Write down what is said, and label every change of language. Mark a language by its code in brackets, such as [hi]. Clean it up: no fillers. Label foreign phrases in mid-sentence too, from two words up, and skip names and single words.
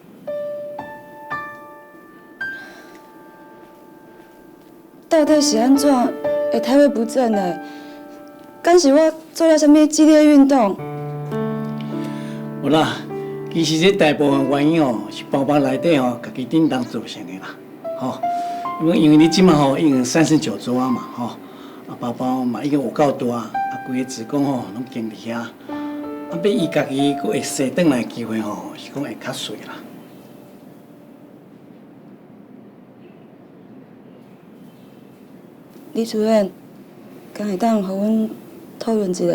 [nan] 到底是安怎会胎位不正的？敢是我做了什么激烈运动？有啦，其实这大部分原因哦，是宝宝内底哦，家己叮当造成的啦，吼。因为你即马吼已经39周啊嘛，吼，啊宝宝嘛已经有够大，啊规个子宫吼拢经伫遐，啊要伊家己佫会生转来的机会吼，是讲会较衰啦。李主任，敢会当互阮讨论一下？